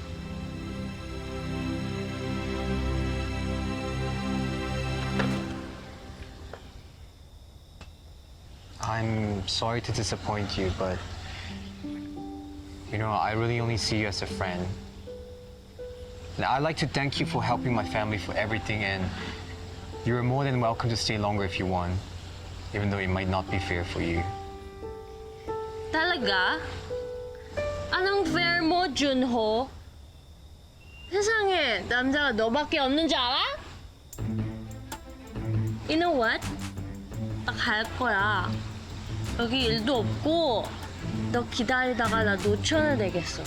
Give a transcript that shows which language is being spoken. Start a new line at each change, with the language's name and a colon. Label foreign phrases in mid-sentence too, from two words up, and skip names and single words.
English: I'm sorry to disappoint you, but you know, I really only see you as a friend. And I'd like to thank you for helping my family for everything, and you're more than welcome to stay longer if you want, even though it might not be fair for you.
Filipino: Talaga? Anong fair mo, Junho?
Korean: 세상에 남자가 너밖에 없는 줄 알아?
English: You know what?
Korean: 나 갈 거야. 여기 일도 없고 너 기다리다가 나 놓쳐야 되겠어.